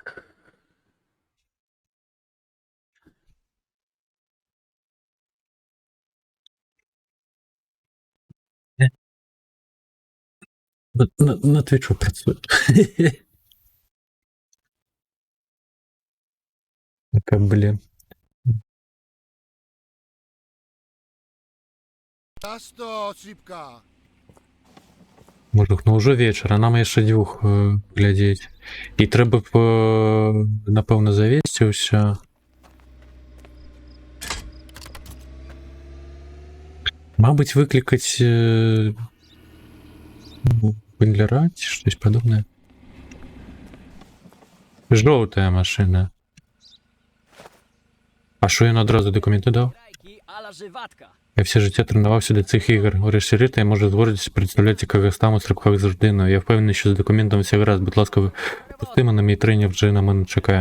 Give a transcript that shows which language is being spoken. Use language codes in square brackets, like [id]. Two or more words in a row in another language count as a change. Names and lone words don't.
[be] На Твічу працюю. Така, блін. [ru] Мужик, ну уже вечер, [be] а нам яшчэ дзвюх глядзець. І трэба б, напэўна, завесці ўсё. Мабыць, выклікаць бандляра ці штось падобнае. Жоўтая машына. А што ён адразу дакументы даў? [uk] Я все життя тренувався до цих ігор. Врешті-решт я можу з гордістю представляти Казахстан у стрибках завжди. Я впевнений, що з документами все гаразд. Будь ласка, пусти мене, мій тренер вже на мене чекає.